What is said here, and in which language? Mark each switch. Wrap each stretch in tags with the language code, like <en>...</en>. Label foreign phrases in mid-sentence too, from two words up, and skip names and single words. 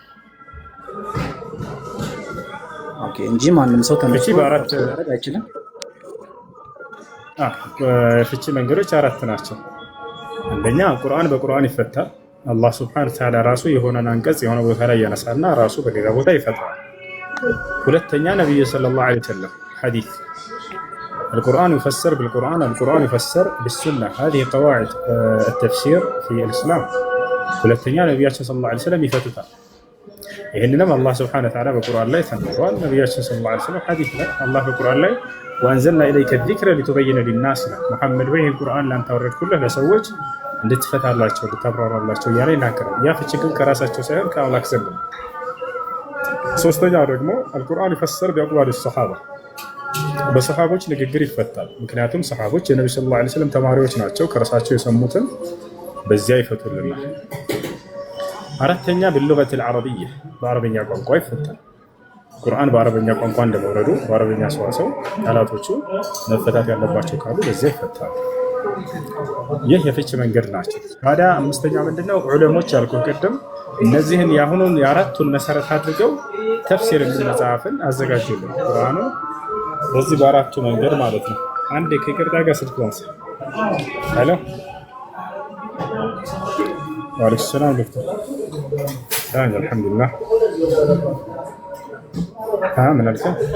<am>ኦኬ፣ እንጂ ማንም ሰው ተነስቶ ማድረግ አይችልም። ፍቺ መንገዶች አራት ናቸው። አንደኛ ቁርአን በቁርአን ይፈታል። አላህ</am> <ar>سبحانه وتعالى</ar> <am>ራሱ የሆነን አንቀጽ የሆነ ቦታ ላይ ያነሳና ራሱ በሌላ ቦታ ይፈታል። ሁለተኛ ነብዩ</am> <ar>صلى الله عليه وسلم</ar> <am>ሐዲስ</am> <ar>القرآن يفسر بالقرآن، القرآن يفسر بالسنة. هذه قواعد التفسير في الإسلام.</ar> <am>ሁለተኛ ነብያችን</am> <ar>صلى الله عليه وسلم</ar> <am>ይፈቱታል። ይህንንም አላህ</am> <ar>سبحانه وتعالى</ar> <am>በቁርአን ላይ ተናግሯል። ነብያችን</am> <ar>صلى الله عليه وسلم</ar> <am>ሐዲስ ላይ አላህ በቁርአን ላይ ወአንዘልና</am> <ar>إليك الذكر لتبين للناس</ar> <am>ነው። ሙሐመድ ወይ ቁርአን ላንተ አወረድኩልህ ለሰዎች እንድትፈታላቸው እንድታብራራላቸው እያለ ይናገራል። ያ ፍቺ ግን ከራሳቸው ሳይሆን ከአምላክ ዘንድ ነው። ሶስተኛው ደግሞ</am> <ar>القرآن يفسر بأقوال الصحابة፣</ar> <am>በሰሃቦች ንግግር ይፈታል። ምክንያቱም ሰሃቦች የነብዩ</am> <ar>صلى الله عليه وسلم</ar> <am>ተማሪዎች ናቸው። ከራሳቸው የሰሙትን በዚያ ይፈቱልናል። አራተኛ</am> <ar>باللغة العربية፣</ar> <am>በአረበኛ ቋንቋ ይፈታል። ቁርአን በአረበኛ ቋንቋ እንደመውረዱ በአረበኛ ሰዋሰው ቃላቶቹ መፈታት ያለባቸው ካሉ በዚያ ይፈታል። ይህ የፍች መንገድ ናቸው። ታዲያ አምስተኛ ምንድነው? ዑለሞች ያልኩ ቅድም እነዚህን የአሁኑን የአራቱን መሰረት አድርገው ተፍሲር የሚል መጽሐፍን አዘጋጁልን ቁርአኑን በዚህ በአራቱ መንገድ ማለት ነው። አንድ ከይቅርታ ጋር ስልክ ወንስ ሄሎ</am> <ar>وعليكم السلام</ar> <am>ዶክተር ታን አልሐምዱሊላህ ምን አልከኝ?</am>